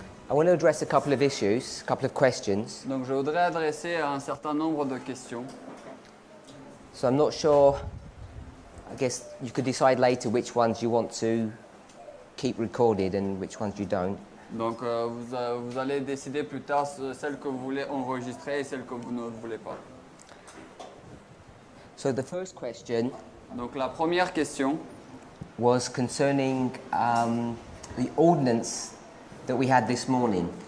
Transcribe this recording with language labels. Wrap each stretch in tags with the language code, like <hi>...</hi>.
<en>I want to address a couple of issues, a couple of questions.</en> <fr>Donc je voudrais adresser un certain nombre de questions.</fr> <en>So I'm not sure, I guess you could decide later which ones you want to keep recorded and which ones you don't.</en> <fr>Donc vous allez décider plus tard celles que vous voulez enregistrer et celles que vous ne voulez pas.</fr> <en>So the first question</en> <fr>Donc la première question</fr> <en>was concerning the ordinance that we had this morning.</en>